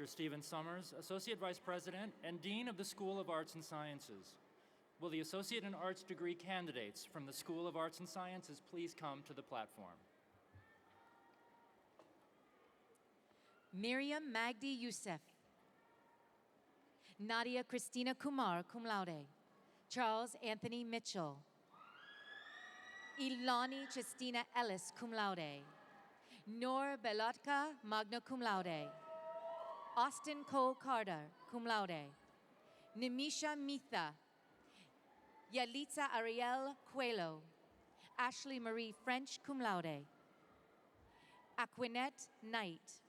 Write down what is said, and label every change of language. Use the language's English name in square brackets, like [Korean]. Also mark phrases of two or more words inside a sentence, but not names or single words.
[English] Stephen Summers, Associate Vice President and Dean of the School of Arts and Sciences. Will the Associate in Arts degree candidates from the School of Arts and Sciences please come to the platform? Miriam Magdi Youssef, Nadia Christina Kumar, [Latin] cum laude, [English] Charles Anthony Mitchell, Ilani Chestina Ellis, [Latin] cum laude, [English] Noor Belotka, [Latin] magna cum laude, [English] Austin Cole Carter, [Latin] cum laude, [English] Nimisha Mitha, Yalitza Ariel Coelho, Ashley Marie French, [Latin] cum laude, [English] Aquinette Knight,